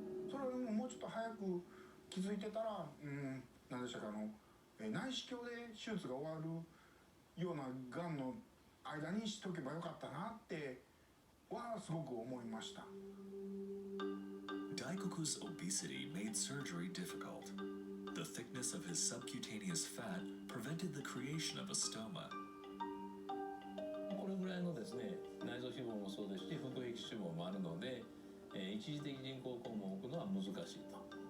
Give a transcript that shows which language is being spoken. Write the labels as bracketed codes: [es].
[ja] それをもうちょっと早く気づいてたら、何でしたか内視鏡で手術が終わるようながんの間にしとけばよかったなってはすごく思いました。 [en] Daikoku's obesity made surgery difficult. The thickness of his subcutaneous fat prevented the creation of a stoma. [ja] これぐらいのですね、内臓脂肪もそうですし、腹壁脂肪もあるので、一時的人工肛門を置くのは難しいと。